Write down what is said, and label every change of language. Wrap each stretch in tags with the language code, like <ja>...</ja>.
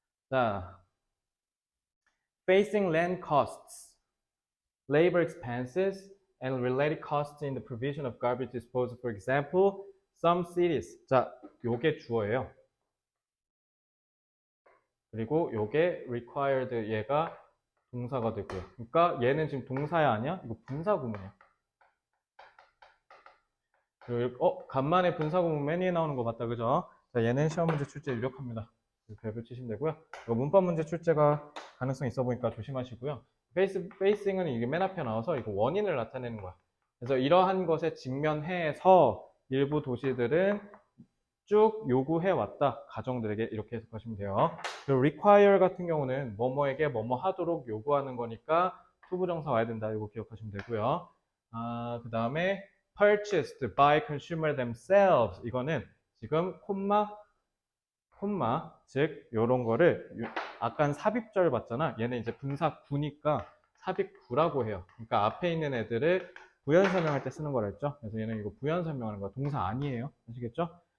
<ko>자,</ko> <en>facing land costs, labor expenses, and related costs in the provision of garbage disposal. For example, some cities.</en> <ko>자, 요게 주어예요. 그리고 요게 required, 얘가 동사가 되고요. 그러니까 얘는 지금 동사야 아니야? 이거 분사구문이야. 그리고 간만에 분사구문 맨 위에 나오는 거 봤다, 그죠? 자, 얘는 시험 문제 출제 유력합니다. 별표 치시면 되고요. 이거 문법 문제 출제가 가능성 있어 보니까 조심하시고요. 페이싱은 이게 맨 앞에 나와서 이거 원인을 나타내는 거야. 그래서 이러한 것에 직면해서 일부 도시들은 쭉 요구해왔다. 가정들에게 이렇게 해석하시면 돼요. 그리고 require 같은 경우는 뭐뭐에게 뭐뭐 하도록 요구하는 거니까 투부정사 와야 된다. 이거 기억하시면 되고요. 그 다음에</ko> <en>purchased by consumer themselves.</en> <ko>이거는 지금 콤마, 즉 요런 거를 아까 삽입절 봤잖아. 얘는 이제 분사구니까 삽입구라고 해요. 그러니까 앞에 있는 애들을 부연 설명할 때 쓰는 거라 했죠. 그래서 얘는 이거 부연 설명하는 거야. 동사 아니에요. 아시겠죠?</ko>